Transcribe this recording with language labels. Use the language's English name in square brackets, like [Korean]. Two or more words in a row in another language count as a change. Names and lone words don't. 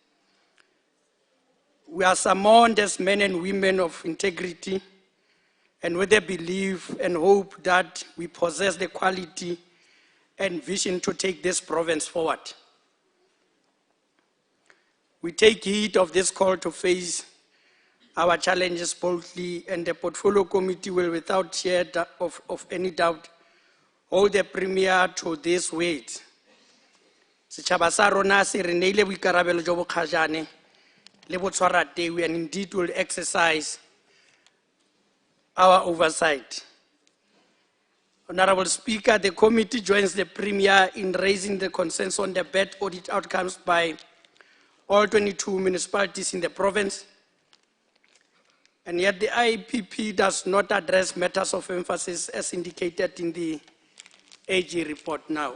[English] We are summoned as men and women of integrity and with the belief and hope that we possess the quality and vision to take this province forward. We take heed of this call to face our challenges boldly, and the Portfolio Committee will, without share of any doubt, hold the Premier to this weight. [Tswana] Setšhaba sa rona se re neile boikarabelo jo bo kgajane le botshwarateu, [English] and indeed will exercise our oversight. Honorable Speaker, the committee joins the Premier in raising the concerns on the bad audit outcomes by all 22 municipalities in the province. And yet the IPP does not address matters of emphasis as indicated in the AG report now.